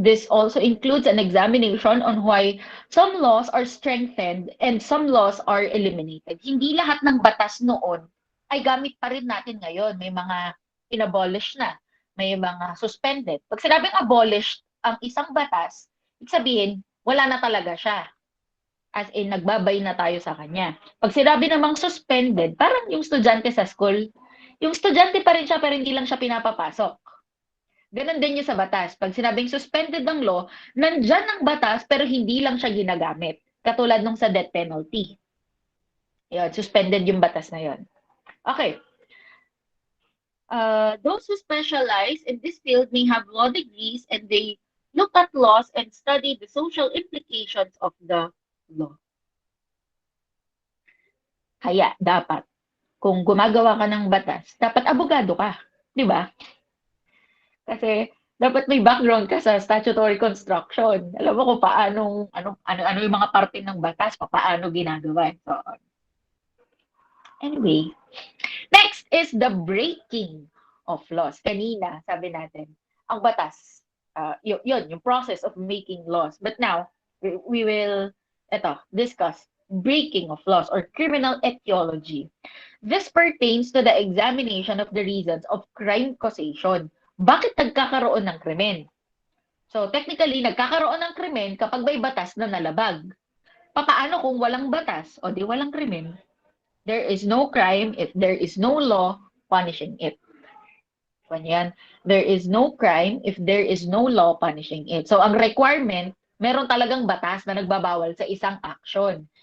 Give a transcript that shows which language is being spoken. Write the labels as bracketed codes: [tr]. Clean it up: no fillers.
[en] This also includes an examination on why some laws are strengthened and some laws are eliminated. [tl] Hindi lahat ng batas noon ay gamit pa rin natin ngayon. May mga inabolish na, may mga suspended. Pag sinabing abolished ang isang batas, ibig sabihin, wala na talaga siya. As in, nagbabay na tayo sa kanya. Pag sinabi namang suspended, parang yung estudyante sa school, yung estudyante pa rin siya pero hindi lang siya pinapapasok. Ganon din yung sa batas. Pag sinabing suspended ng law, nandyan ang batas pero hindi lang siya ginagamit. Katulad nung sa death penalty. Yun, suspended yung batas na yun. Okay. [en] Those who specialize in this field may have law degrees and they look at laws and study the social implications of the law. [tl] Kaya, dapat, kung gumagawa ka ng batas, dapat abogado ka. Di ba? Kasi, dapat may background ka sa statutory construction. Alam mo kung ano yung mga parte ng batas, paano ginagawa. [en] So, anyway, next is the breaking of laws. [tl] Kanina, sabi natin, ang batas, yun, yung process of making laws. [en] But now, we will discuss breaking of laws or criminal etiology. This pertains to the examination of the reasons of crime causation. [tl] Bakit nagkakaroon ng krimen? So, technically, nagkakaroon ng krimen kapag may batas na nalabag. Paano kung walang batas? O di walang krimen. [en] There is no crime if there is no law punishing it. Ganyan. There is no crime if there is no law punishing it. [tl] So, ang requirement, meron talagang batas na nagbabawal sa isang action.